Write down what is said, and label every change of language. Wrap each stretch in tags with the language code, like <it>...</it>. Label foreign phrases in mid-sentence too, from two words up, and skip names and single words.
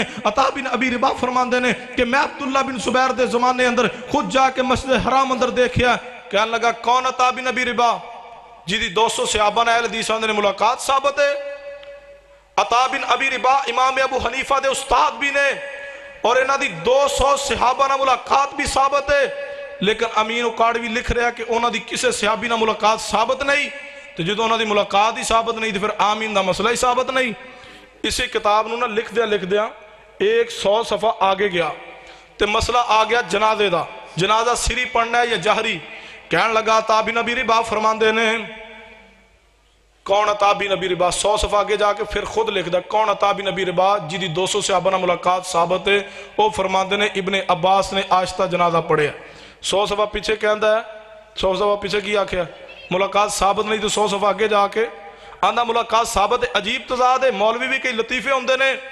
<pa>عطا بن ابی رباح فرماندے نے کہ میں عبداللہ بن زبیر دے زمانے اندر خود جا کے مسجد حرام اندر دیکھیا کہنے لگا کون عطا بن ابی رباح جی 200 صحابہ نے اہل حدیث نے ملاقات ثابت ہے عطا بن ابی رباح امام ابو حنیفہ دے استاد بھی نے اور انہاں دی 200 صحابہ نہ ملاقات بھی ثابت ہے لیکن امین اکاڑوی لکھ رہا کہ انہاں دی کسے صحابی نہ ملاقات ثابت نہیں تو جدو انہاں دی ملاقات ہی ثابت نہیں تو پھر آمین دا مسئلہ ہی ثابت نہیں اسی کتاب نو نہ لکھ دیا 100 صفحہ آگے گیا تے مسئلہ آ گیا جنازے دا جنازہ سری پڑھنا ہے یا جہری کہنے لگا عطا بن ابی رباح فرماندے نے کون عطا بن ابی رباح 100 صفحہ آگے جا کے پھر خود لکھ دا کون عطا بن ابی رباح جی 200 صحابہ نہ ملاقات ثابت ہے وہ فرماندے نے ابن عباس نے آہستہ جنازہ پڑھے 100 صفحہ پیچھے کہندا ہے 100 صفحہ پیچھے کی آکھیا ملاقات ثابت نہیں تو 100 صفحہ آگے جا کے آندہ ملاقات ثابت ہے عجیب تضاد ہے مولوی بھی کئی لطیفے ہوندے نے</pa>